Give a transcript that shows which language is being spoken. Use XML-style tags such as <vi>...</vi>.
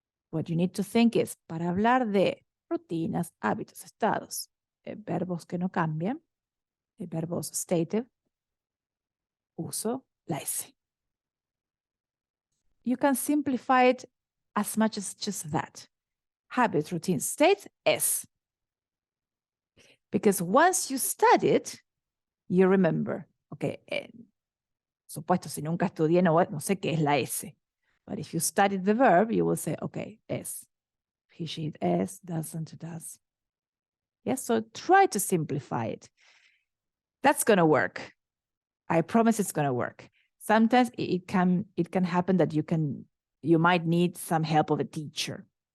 <en>What you need to think is,</en> <es>para hablar de rutinas, hábitos, estados, verbos que no cambian, verbos stative, uso la S.</es> <en>You can simplify it as much as just that. Habit, routine, states, S. Because once you study it, you remember, okay,</en> <es>supuesto, si nunca estudié, no sé qué es la S.</es> <en>But if you studied the verb, you will say, okay, S. He, she, it, S, doesn't, does. Yes, so try to simplify it. That's going to work. I promise it's going to work. Sometimes it can happen that you might need some help of a teacher.</en>